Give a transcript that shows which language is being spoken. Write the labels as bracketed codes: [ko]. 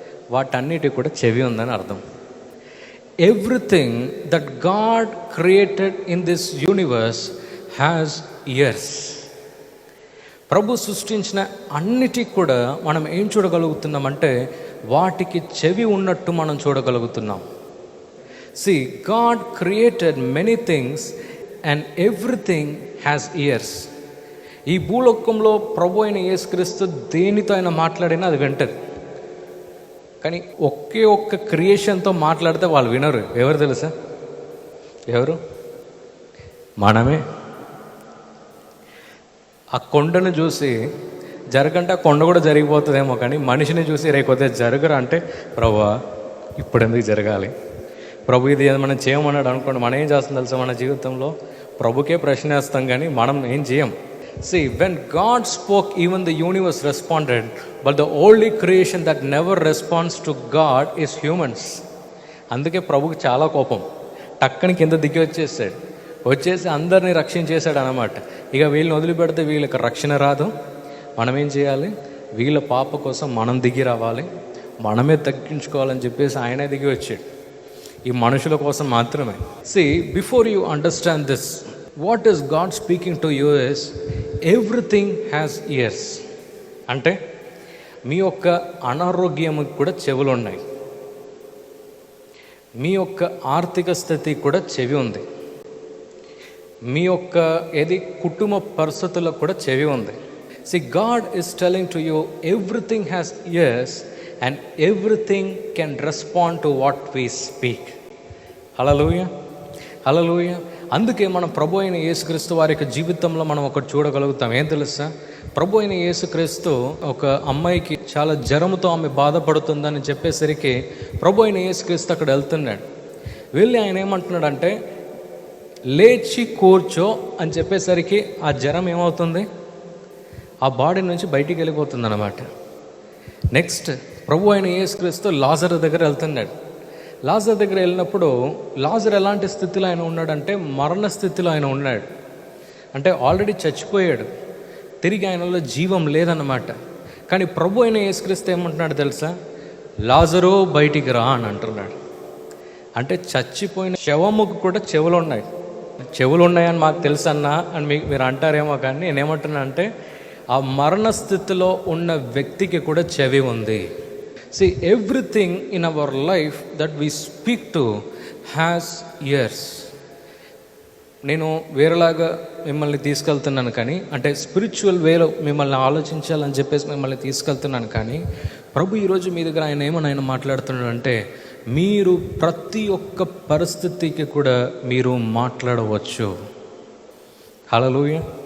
[te] వాటన్నిటికి కూడా చెవి ఉందని అర్థం. [en] Everything that God created in this universe has ears. [te] ప్రభు సృష్టించిన అన్నిటికి కూడా మనం ఏం చూడగలుగుతున్నామంటే వాటికి చెవి ఉన్నట్టు మనం చూడగలుగుతున్నాం. [en] See, God created many things and everything has ears. [te] ఈ భూలోకంలో ప్రభు అయిన యేసుక్రీస్తు దేనితో ఆయన మాట్లాడినా అది వింటది. కానీ ఒకే ఒక్క క్రియేషన్తో మాట్లాడితే వాళ్ళు వినరు. ఎవరు తెలుసా? ఎవరు? మనమే. ఆ కొండను చూసి జరగంటే ఆ కొండ కూడా జరిగిపోతుందేమో, కానీ మనిషిని చూసి రేకొద్దే జరగరా అంటే, ప్రభువా ఇప్పుడు ఎందుకు జరగాలి, ప్రభు ఇది మనం చేయమన్నాడు అనుకోండి, మనం ఏం చేస్తాం తెలుసా? మన జీవితంలో ప్రభుకే ప్రశ్న వేస్తాం, కానీ మనం ఏం చేయం. [en] See, when God spoke, even the universe responded, but the only creation that never responds to God is humans. [te] అందుకే ప్రభుకి చాలా కోపం. టక్కని కింద దిగి వచ్చేసి అందరినీ రక్షించేశాడు అన్నమాట. ఇక వీళ్ళని వదిలిపెడితే వీళ్ళకి రక్షణ రాదు. మనం ఏం చేయాలి? వీళ్ళ పాప కోసం మనం దిగి రావాలి, మనమే తగ్గించుకోవాలని చెప్పేసి ఆయనే దిగి వచ్చాడు, ఈ మనుషుల కోసం మాత్రమే. [en] See, before you understand this, what is God speaking to you is everything has ears. [te] అంటే మీ యొక్క అనారోగ్యముకి కూడా చెవులు ఉన్నాయి, మీ యొక్క ఆర్థిక స్థితి కూడా చెవి ఉంది, మీ యొక్క కుటుంబ పరిస్థితులకు కూడా చెవి ఉంది. [en] See, God is telling to you everything has ears and everything can respond to what we speak. [te] హల్లెలూయా, హల్లెలూయా. అందుకే మనం ప్రభు అయిన యేసుక్రీస్తు వారి యొక్క జీవితంలో మనం ఒకటి చూడగలుగుతాం. ఏం తెలుసా? ప్రభు అయిన యేసుక్రీస్తు ఒక అమ్మాయికి చాలా జ్వరంతో ఆమె బాధపడుతుందని చెప్పేసరికి ప్రభు అయిన యేసుక్రీస్తు అక్కడ వెళ్తున్నాడు. వెళ్ళి ఆయన ఏమంటున్నాడంటే, లేచి కూర్చో అని చెప్పేసరికి ఆ జ్వరం ఏమవుతుంది? ఆ బాడీ నుంచి బయటికి వెళ్ళిపోతుంది అన్నమాట. నెక్స్ట్ ప్రభు అయిన యేసుక్రీస్తు లాజరు దగ్గర వెళ్తున్నాడు. లాజర్ దగ్గర వెళ్ళినప్పుడు లాజర్ ఎలాంటి స్థితిలో ఆయన ఉన్నాడంటే, మరణ స్థితిలో ఆయన ఉన్నాడు. అంటే ఆల్రెడీ చచ్చిపోయాడు, తిరిగి ఆయనలో జీవం లేదన్నమాట. కానీ ప్రభు అయిన యేసుక్రీస్తు ఏమంటున్నాడు తెలుసా? లాజరు బయటికి రా అని అంటున్నాడు. అంటే చచ్చిపోయిన శవముకు కూడా చెవులు ఉన్నాయి. చెవులు ఉన్నాయని మాకు తెలుసు అన్నా అని మీరు అంటారేమో, కానీ నేనేమంటున్నా అంటే ఆ మరణ స్థితిలో ఉన్న వ్యక్తికి కూడా చెవి ఉంది. [en] See, everything in our life that we speak to has ears. [te] నేను వేరేలాగా మిమ్మల్ని తీసుకెళ్తున్నాను, కానీ అంటే స్పిరిచువల్ వేలో మిమ్మల్ని ఆలోచించాలని చెప్పేసి మిమ్మల్ని తీసుకెళ్తున్నాను. కానీ ప్రభు ఈరోజు మీ దగ్గర ఆయన మాట్లాడుతున్నాడు అంటే, మీరు ప్రతి ఒక్క పరిస్థితికి కూడా మీరు మాట్లాడవచ్చు. హల్లెలూయా.